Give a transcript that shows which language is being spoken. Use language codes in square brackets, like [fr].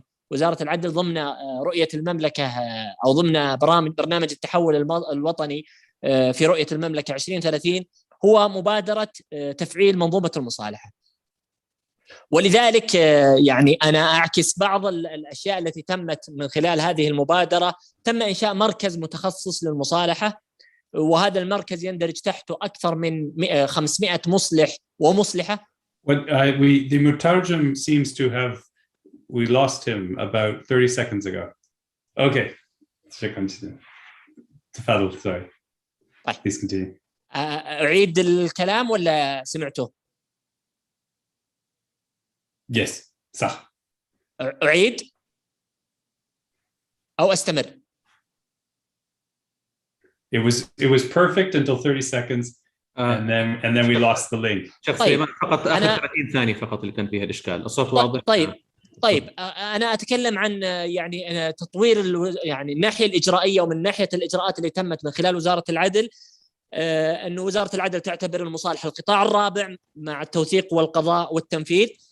[ar] وزارة العدل ضمن رؤية المملكة أو ضمن برنامج التحول الوطني في رؤية المملكة 2030 هو مبادرة تفعيل منظومة المصالحة. ولذلك يعني أنا أعكس بعض الأشياء التي تمت من خلال هذه المبادرة. تم إنشاء مركز متخصص للمصالحة، وهذا المركز يندرج تحته أكثر من 500 مصلح ومصلحة. [en] The Mutarjim seems to have, we lost him about 30 seconds ago. Okay, [ar] تفضل. [en] Sorry. Please continue. [ar] أعيد الكلام ولا سمعته؟ [en] Yes, [ar] صح. أعيد أو أستمر؟ [en] It was perfect until 30 seconds and then we lost the link. [ar] شيخ سليمان فقط آخر 30 ثانية فقط اللي كان فيها الإشكال. الصوت واضح. طيب أنا أتكلم عن يعني تطوير يعني الناحية الإجرائية، ومن ناحية الإجراءات اللي تمت من خلال وزارة العدل، أن وزارة العدل تعتبر المصالحة القطاع الرابع مع التوثيق والقضاء والتنفيذ.